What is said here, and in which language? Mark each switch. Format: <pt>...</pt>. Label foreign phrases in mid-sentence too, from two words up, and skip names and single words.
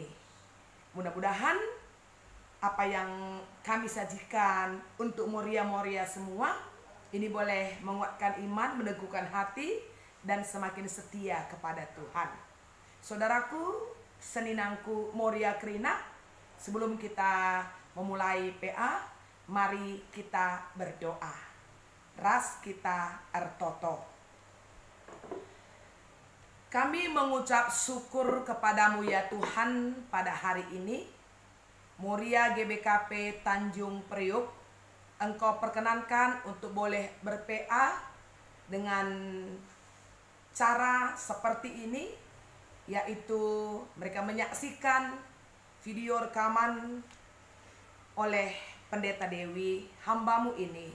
<id>Mudah-mudahan apa yang kami sajikan untuk Moria semua ini boleh menguatkan iman, meneguhkan hati, dan semakin setia kepada Tuhan. Saudaraku,</id> <btx>seninangku Moria Krina,</btx> <id>sebelum kita memulai PA, mari kita berdoa.</id> <btx>Ras kita ertoto.</btx> <id>Kami mengucap syukur kepadamu ya Tuhan pada hari ini. Moria GBKP Tanjung Priok, Engkau perkenankan untuk boleh ber-PA dengan cara seperti ini, yaitu mereka menyaksikan video rekaman oleh Pendeta Dewi, hambamu ini.</id>